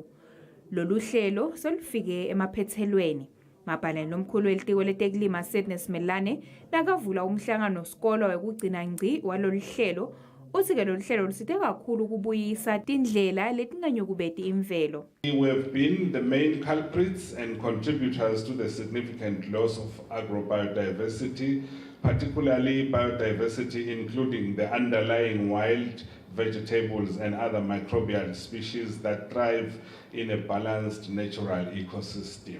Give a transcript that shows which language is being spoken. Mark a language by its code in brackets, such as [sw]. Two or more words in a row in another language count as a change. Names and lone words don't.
[ss] Lolu hlelo solufike emaphethelweni. Mabhalane lomkhulu welitiko letekulima Sydney Simelane nakavula umhlangano sikolwa wekugcina ngci walolu hlelo uthi-ke lolu hlelo lusite kakhulu ukubuyisa tindlela letinganyukubeti imvelo. [en] We have been the main culprits and contributors to the significant loss of agrobiodiversity, particularly biodiversity including the underlying wild vegetables and other microbial species that thrive in a balanced natural ecosystem.